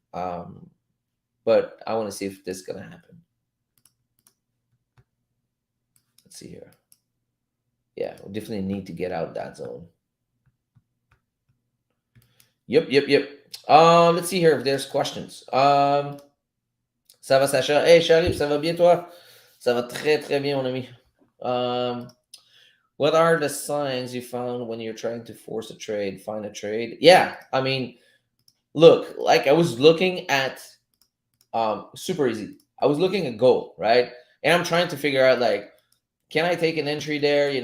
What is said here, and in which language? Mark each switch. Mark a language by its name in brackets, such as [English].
[English] But I want to see if this is going to happen. Let's see here. Yeah, we definitely need to get out that zone. Yep. Let's see here if there's questions. [French] Ça va, Sacha? Hey, Sharif, ça va bien, toi? Ça va très, très bien, mon ami. [English] What are the signs you found when you're trying to force a trade, find a trade? Yeah, I mean, look, I was looking at super easy. I was looking at gold, right? And I'm trying to figure out like, can I take an entry there?